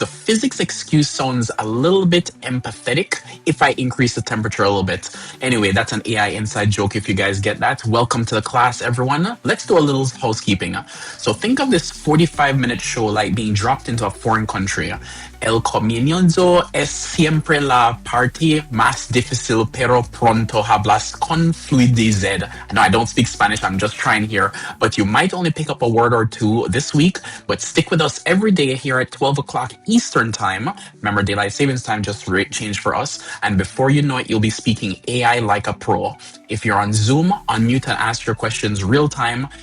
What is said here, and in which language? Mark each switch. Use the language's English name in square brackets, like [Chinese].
[English] The physics excuse sounds a little bit empathetic if I increase the temperature a little bit. Anyway, that's an AI inside joke if you guys get that. Welcome to the class, everyone. Let's do a little housekeeping. So think of this 40 45-minute show like being dropped into a foreign country. [Spanish] El comienzo es siempre la parte más difícil, pero pronto hablas con fluidez. [English] No, I don't speak Spanish, I'm just trying here, but you might only pick up a word or two this week, but stick with us every day here at 12 o'clock Eastern Time. Remember, Daylight Savings Time just changed for us, and before you know it, you'll be speaking AI like a pro. If you're on Zoom, unmute and ask your questions real time.